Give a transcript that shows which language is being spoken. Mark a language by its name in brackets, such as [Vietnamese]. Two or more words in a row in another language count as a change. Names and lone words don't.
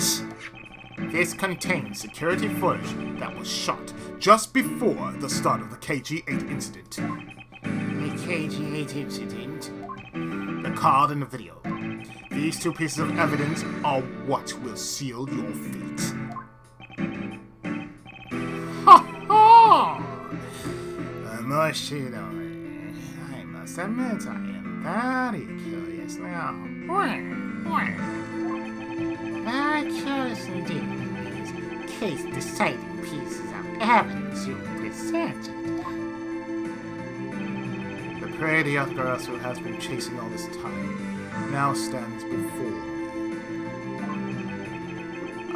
[English] This contains security footage that was shot just before the start of the KG-8 incident. The KG-8 incident? The card and the video. These two pieces of evidence are what will seal your fate. Ha ha! Moshidori, I must admit I am very curious now. Very curious indeed, these case-deciding pieces of evidence you presented. The prey the Yatagarasu has been chasing all this time now stands before me.